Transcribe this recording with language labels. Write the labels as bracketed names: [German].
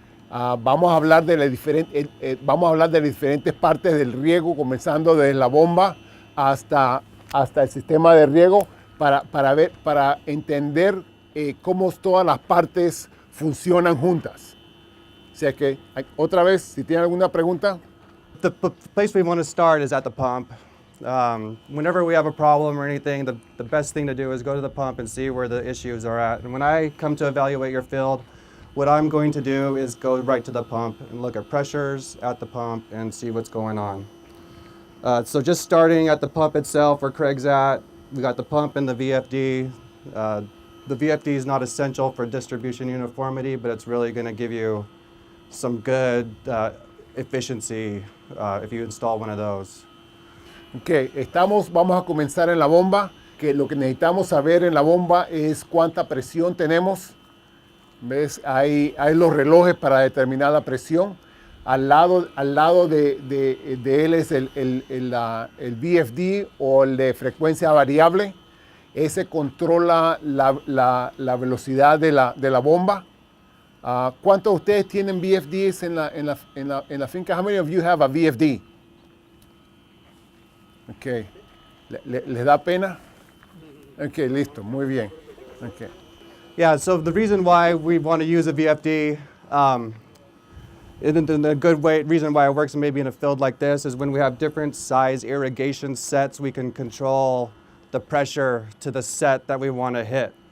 [Spanish] Vamos a hablar de las diferentes partes del riego, comenzando desde la bomba hasta el sistema de riego, para entender cómo todas las partes funcionan juntas. O sea que, otra vez, si tienen alguna pregunta. [English] The place we want to start is at the pump. Whenever we have a problem or anything, the best thing to do is go to the pump and see where the issues are at. And when I come to evaluate your field, what I'm going to do is go right to the pump and look at pressures at the pump and see what's going on. So just starting at the pump itself, where Craig's at, we got the pump and the VFD. The VFD is not essential for distribution uniformity, but it's really going to give you some good efficiency if you install one of those. [Spanish] Okay, vamos a comenzar en la bomba, que lo que necesitamos saber en la bomba es cuánta presión tenemos. ¿Ves? Hay los relojes para determinar la presión. Al lado de él es el VFD o el de frecuencia variable. Ese controla la velocidad de la bomba. ¿Cuántos de ustedes tienen VFDs en la finca? [English] How many of you have a VFD? [Spanish] Okay. ¿Les da pena? Okay, listo, muy bien. Okay. [English] Yeah, so the reason why we want to use a VFD, and a good reason why it works maybe in a field like this is when we have different size irrigation sets, we can control the pressure to the set that we want to hit.